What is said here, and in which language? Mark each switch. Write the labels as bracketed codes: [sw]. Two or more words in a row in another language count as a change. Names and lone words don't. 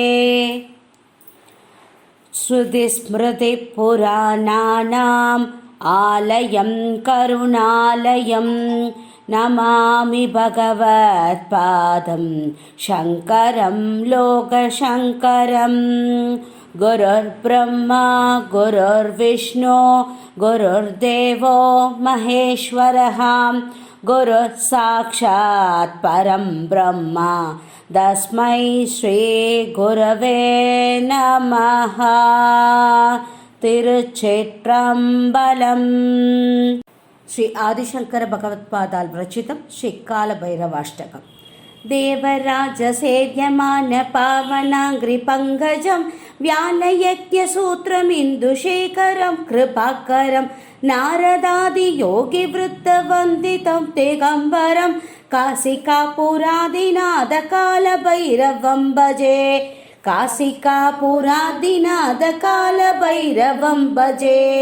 [sa] श्रुतिस्मृतिपुराणानाम् आलयं करुणालयं नमामि भगवत्पादं शङ्करं लोकशङ्करम्. गुरुर् ब्रह्मा गुरुर् विष्णुः गुरुर्देवो महेश्वरः गुरुर् साक्षात् परं ब्रह्म तस्मै श्री गुरवे नमः. [ta] திருச்சிற்றம்பலம். [sa] श्री आदिशङ्कर भगवत्पादैः विरचितं श्री कालभैरवाष्टकम्. देवराजसेव्यमान पावनाङ्घ्रि पङ्कजम् व्यालयज्ञसूत्रमिन्दुशेखरं कृपाकरं नारदादियोगिवृत्तवन्दितं दिगम्बरं काशिकापुरादिनाथकालभैरवं भजे. काशिकापुरादिनाथकालभैरवं भजे.